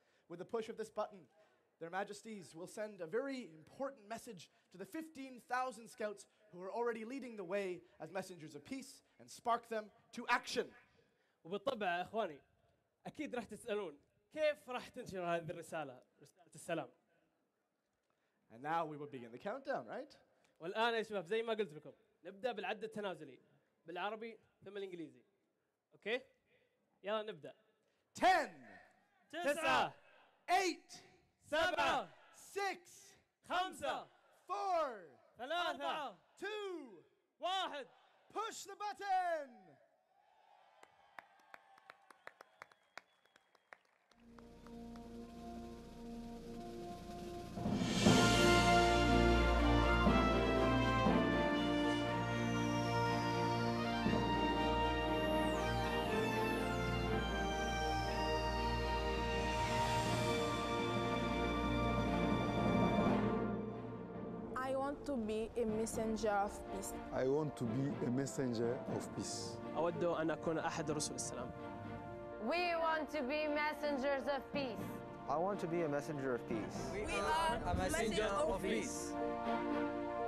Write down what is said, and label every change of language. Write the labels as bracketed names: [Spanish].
[English] With the push of this button, Their Majesties will send a very important message to the 15,000 scouts who are already leading the way as messengers of peace and spark them to action. [Arabic] وبالطبع يا اخواني اكيد راح تسالون كيف راح تنشر هذه الرساله، رساله السلام. [English] And now we will begin the countdown, right? [Arabic] والان يا شباب زي ما قلت لكم نبدا بالعد التنازلي بالعربي ثم الانجليزي. اوكي؟ يلا نبدا. 10 9 8 7 6 5 4 3 2 1 [English] Push the button! I want to be a messenger of peace. I want to be a messenger of peace. [Arabic] أود أن أكون أحد رسل السلام. [English] We want to be messengers of peace. I want to be a messenger of peace. We are a messenger of peace.